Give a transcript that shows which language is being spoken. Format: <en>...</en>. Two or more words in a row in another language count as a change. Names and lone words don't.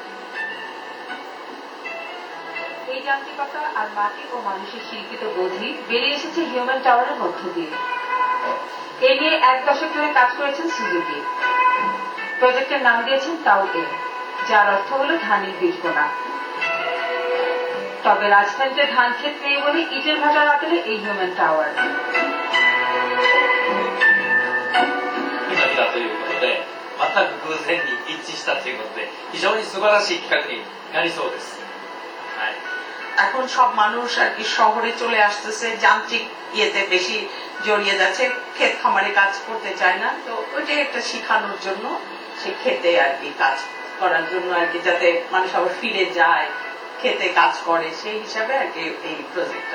<bn>এই যান্ত্রিকতা আর মাটি ও মানুষের শিল্পিত বোধই বেরিয়ে এসেছে</bn> <en>human tower</en> <bn>মধ্য দিয়ে। এ নিয়ে 1 দশক ধরে কাজ করেছেন সুজুকি। প্রজেক্টের নাম দিয়েছেন টাও এ, যার অর্থ হল ধানের বীজ বোনা। তবে রাজধানীতে ধান ক্ষেত নেই বলে ইটের ভাটার আদলে এই</bn> <en>human tower.</en> <ja>ということで、全く偶然に一致したということで、非常に素晴らしい企画になりそうです。はい。</ja> <bn>এখন সব মানুষ আর কি শহরে চলে আসতেছে, যান্ত্রিক ইয়েতে বেশি জড়িয়ে যাচ্ছে, ক্ষেত খামারে কাজ করতে চায় না। তো ওইটাই একটা শেখানোর জন্য, সে খেতে আর কি কাজ করার জন্য আর কি, যাতে মানুষ আবার ফিরে যায়, খেতে কাজ করে, সেই হিসাবে আর কি এই প্রজেক্টটা।</bn>